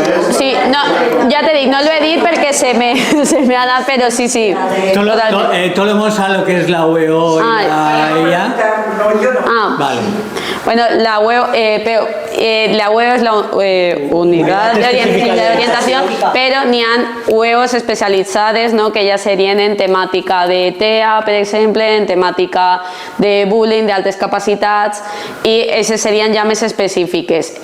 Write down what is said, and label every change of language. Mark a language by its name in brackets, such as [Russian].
[Catalan] Sí, no, ja t'he dit, no l'he dit perquè se me ha anat, però sí, sí. [Spanish] Todos a lo que es la UEO y la EIA. Vale. [Catalan] Bueno, [Spanish] la UEO es la Unidad de Orientación, [Catalan] però n'hi ha UEOs especialitzades, no?, que ja serien en temàtica de TEA, per exemple, en temàtica de bullying, d'altres capacitats, i aquestes serien ja més específiques.